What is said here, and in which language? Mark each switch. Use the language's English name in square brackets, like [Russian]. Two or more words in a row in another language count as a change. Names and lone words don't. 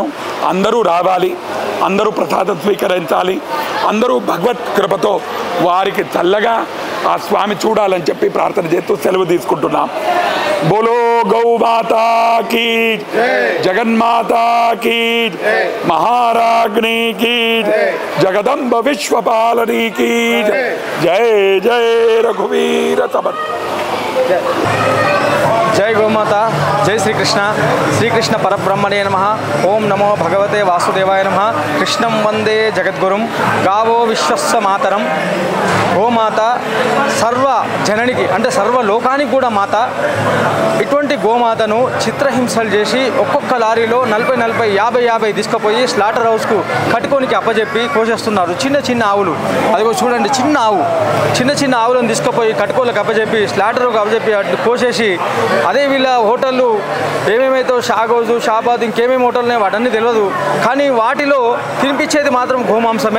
[Telugu] అందరూ రావాలి, అందరూ ప్రసాదం స్వీకరించాలి, అందరూ భగవత్ కృపతో వారికి చల్లగా ఆ స్వామి చూడాలని చెప్పి ప్రార్థన చేస్తూ సెలవు తీసుకుంటున్నాం. [Hindi] बोलो गौमाता की, जगन्माता की, महाराज्ञी की, जगदम्बा विश्वपालिनी की. [Marathi] जय जय रघुवीर समर्थ. [Sanskrit] जय गोमाता, जय श्री कृष्ण परब्रह्मणे नमः. ओम नमो भगवते वासुदेवाय नमः. कृष्णं वंदे जगद्गुरुं, गावो विश्वस्य मातरं. [Telugu] గోమాత సర్వ జననికి అంటే సర్వ లోకానికి కూడా మాత. ఇటువంటి గోమాతను చిత్రహింసలు చేసి ఒక్కొక్క లారీలో 40-50 తీసుకుపోయి [English] slaughter houseకు [Telugu] కట్టుకోనికి అప్పచెప్పి కోసేస్తున్నారు. చిన్న చిన్న ఆవులు, అదిగో చూడండి, చిన్న ఆవులను తీసుకుపోయి కట్టుకోలకు అప్పచెప్పి స్లాటర్కు అప్పచెప్పి అటు కోసేసి, అదే వీళ్ళ హోటళ్ళు ఏమేమైతే షాగోజు, షాబాద్, ఇంకేమేమి హోటల్ ఉన్నాయి వాటన్నీ తెలియదు, కానీ వాటిలో తినిపించేది మాత్రం గోమాంసమే.